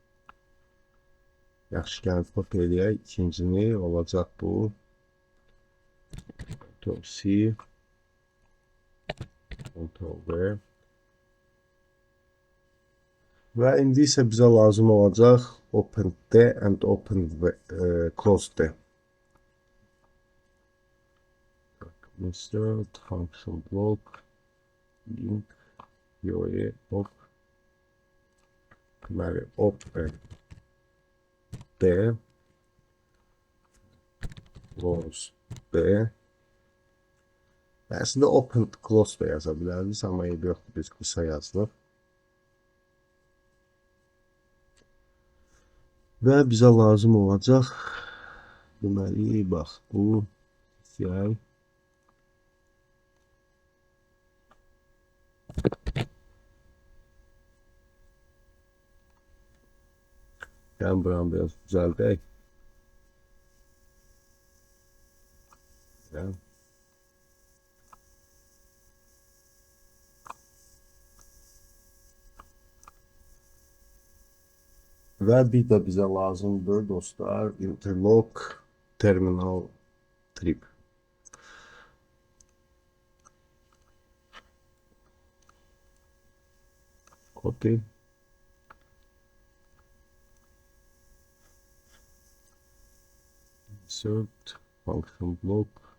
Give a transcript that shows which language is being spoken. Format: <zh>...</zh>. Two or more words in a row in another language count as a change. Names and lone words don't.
<az>Yaxşı, gəlin kopya eləyək. İkincini olacaq bu.</az> <en>Ctrl-C Ctrl-V</en> <az>və indi isə bizə lazım olacaq</az> <en>open-D and close-D. Insert function block link URL of deməli open D close D.</en> <az>Əslində open close da yaza biləriz, amma eybi yoxdur, biz qısa yazdıq. Və bizə lazım olacaq, deməli, bax, bu CI gəlin buranı biraz düzəldək. Və bir də bizə lazımdır dostlar</az> <en>interlock terminal trip. Copy. Insert function block.</en>